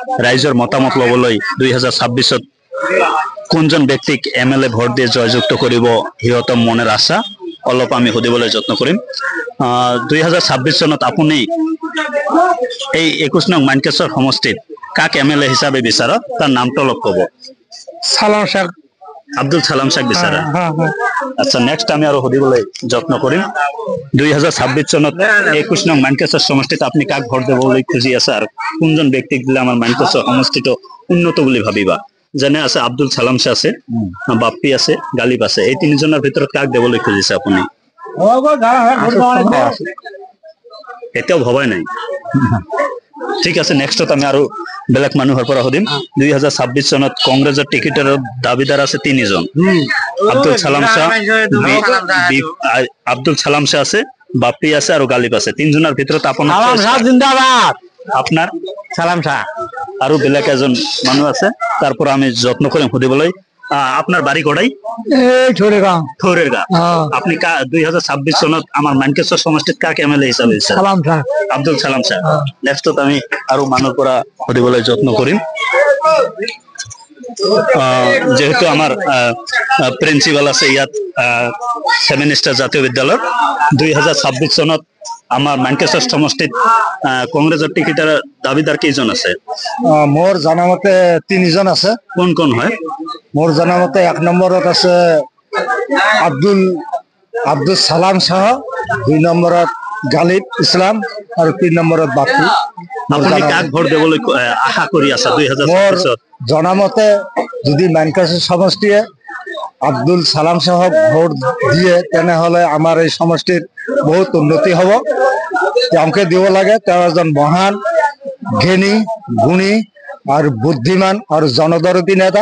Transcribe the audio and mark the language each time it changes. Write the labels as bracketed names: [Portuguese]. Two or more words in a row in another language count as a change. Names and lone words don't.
[Assamese] ৰাইজৰ মতামত ল'বলৈ 2026ত কোনজন ব্যক্তিক MLA ভোট দিয়ে জয়যুক্ত কৰিব সিহঁতৰ মনৰ আশা অলপ আমি সুধিবলৈ যত্ন কৰিম। 2026 চনত আপুনি এই 21 নং মানকেশ্বৰ সমষ্টিত কাক MLA হিচাপে বিচাৰ তাৰ নামটো অলপ ক'ব। সালাম শেখ আব্দুল সালাম শেখ বিচাৰা। আচ্ছা, নেক্সট আমি আৰু সুধিবলৈ যত্ন কৰিম 2026 চনত 21 নং মানকেশ্বৰ সমষ্টিত আপনি কাক ভোট দিবলৈ খুজি আছে আৰু কোনজন ব্যক্তিক দিলে আমাৰ মানকেশ্বৰ সমষ্টিটো উন্নত বুলি ভাবিবা। যেনে আছে আব্দুল সালাম শাহ আছে, বাপ্পি আছে, গালিব আছে। এই তিনিজনৰ ভিতৰত কাক দিবলৈ খুজিছে আপুনি? এতিয়াও ভবাই নাই। ঠিক আছে, নেক্সটত আমি আৰু বেলেগ মানুহৰ পৰা সুধিম। 2026 চনত কংগ্ৰেছৰ টিকেটৰ দাবিদাৰ আছে তিনিজন। আব্দুল সালাম শাহ, আব্দুল সালাম শাহ আছে, বাপ্পি আছে আৰু গালিব আছে। তিনজনৰ ভিতৰত আপনার সালাম শাহ আৰু বেলেগ এজন মানুহ আছে, তাৰ পৰা আমি যত্ন কৰিম সুধিবলৈ। [Bangla] আপনার বাড়ি কটাই? থৌরের গা। [Assamese] আপনি 2026 চনত আমার মানকেশ্বৰ সমষ্টিত কাক MLA হিচাপে সালাম শাহ আব্দুল সালাম শাহ। নেক্সটত আমি আৰু মানুহৰ পৰা সুধিবলৈ যত্ন কৰিম। যেহেতু আমার প্রিন্সিপাল আছে ইয়াত 7 স্টার জাতীয় বিদ্যালয়, 2026 চনত আমার মানকেশ্বৰ সমষ্টিত কংগ্রেসের টিকেটের দাবিদার কেইজন আছে? মোর জানামতে তিনিজন আছে। কোন কোন হয়? মোর জানামতে 1 নম্বরত আছে আব্দুল সালাম শাহ, 2 নম্বরত গালিব ইসলাম আর 3 নম্বরত বাপ্পি। আপনি কাক ভোট দেবলৈ আশা কৰি আছে 2026 ত? জনামতে যদি মানকেশ্বৰ সমষ্টিয়ে আব্দুল সালাম শাহক ভোট দিয়ে তেনেহলে আমার এই সমষ্টির বহুত উন্নতি হব। তেওঁকে দিব লাগে। তেওঁ এজন মহান জ্ঞানী, গুণী আৰু বুদ্ধিমান আৰু জনদৰদী নেতা।